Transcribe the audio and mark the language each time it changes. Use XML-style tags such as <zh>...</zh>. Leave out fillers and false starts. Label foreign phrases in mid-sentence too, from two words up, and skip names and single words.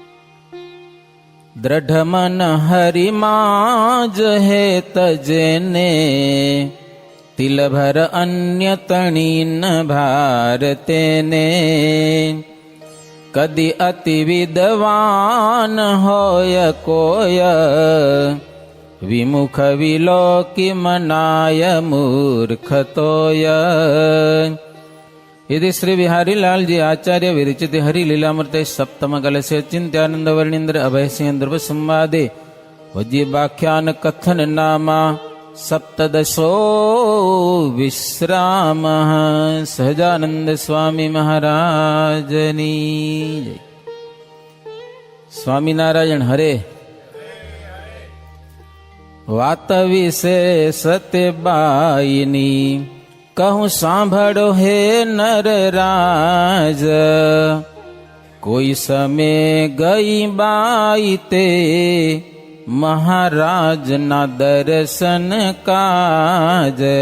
<gu>દ્રઢ મન હરિમાં જ હે તજને, તિલભર અન્ય તણી ન ભાર તેને. કદી અતિ વિદ્વાન હોય કોય, વિમુખ વિલોકી મનાય મૂર્ખ તોય.</gu> <sa>यदि श्री बिहारी लाल जी आचार्य विरचित हरि लीलामृत सप्तम कलश चिंत्यानंद वर्णींद्र अभय सिंह ध्रुव संवादे वज्यवाख्यान कथन नामा सप्तदशो विश्राम.</sa> <gu>સહજાનંદ સ્વામી મહારાજની જય. स्वामी नारायण हरे. વાત વિશે સત્યબાઈની કહું સાંભળો હે નરરાજ. કોઈ સમે ગઈ બાઈ તે મહારાજના દર્શન કાજ.</gu>